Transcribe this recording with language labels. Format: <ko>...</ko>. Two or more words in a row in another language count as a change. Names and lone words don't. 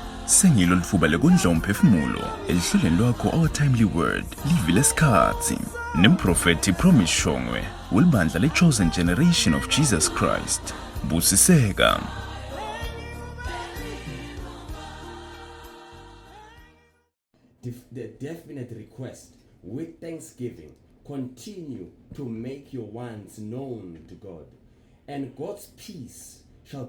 <ss>Sengilo lifuba lekondla umphefumulo elihlelweni lwakho Our Timely Word livile lesikhathi nemprofeti Promise Shongwe welibandla le-Chosen Generation of Jesus Christ. Busiseka.</ss> <en>The definite request with thanksgiving, continue to make your wants known to God, and God's peace shall</en>